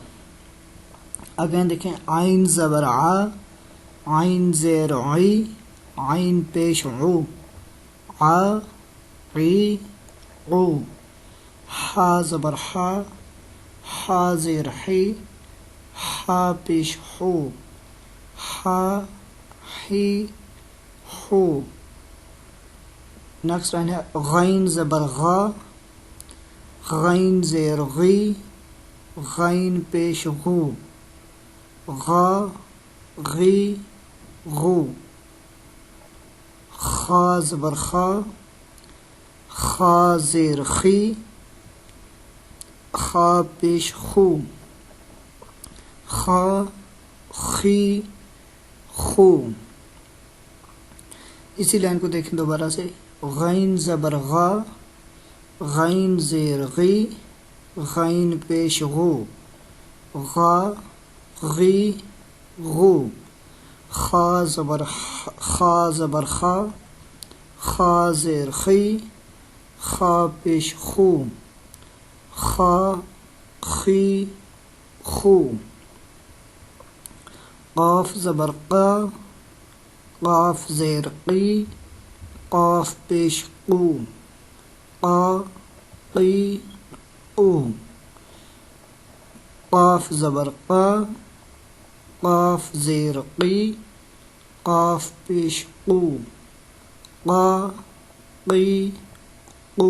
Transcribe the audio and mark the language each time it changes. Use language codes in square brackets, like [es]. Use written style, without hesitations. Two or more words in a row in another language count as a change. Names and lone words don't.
[ur] اگین دیکھیں، عین زبر ع، عین زیر عی، عین پیش عو، ع عی عو، ح زبر ح، ح زیر حی، ح پیش حو، ح حی حو۔ [en] next line [ur] ہے غین زبر غا، غین زیر غی، غین پیش غو، غا غی غو، خا زبر خا، خا زیر خی، خا پیش خو، خا خی خو۔ اسی لائن کو دیکھیں دوبارہ سے، غین زبر غا، غین زیر غی، غین پیش غو، غا غی غو، خا زبر خا، خا زیر خی، خا پیش خو، خا خی خو۔ قاف زبر قا، قاف زیر قی، قاف پیش قو، قا قی قو۔ قاف زبر قا، قاف زیر قی، قاف پیش قو، قا قی قو۔